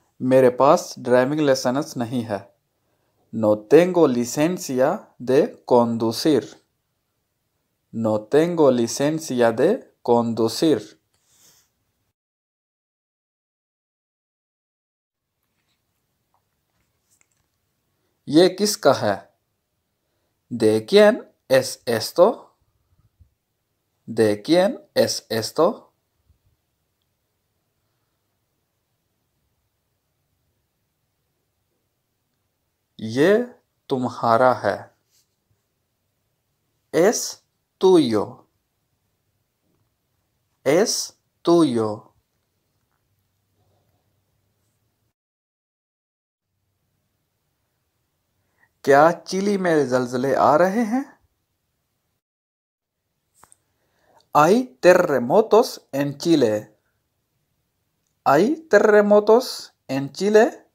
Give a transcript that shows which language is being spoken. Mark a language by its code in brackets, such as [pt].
[hi] मेरे पास driving licence नहीं है। [es] No tengo licencia de conducir. No tengo licencia de conducir. [hi] ये किसका है? [es] ¿De quién es esto? ¿De quién es esto? [hi] ये तुम्हारा है। [es] Es tuyo. Es tuyo. [hi] क्या चिली में ज़लज़ले आ रहे हैं? [es] Hay terremotos en Chile. ¿Hay terremotos en Chile?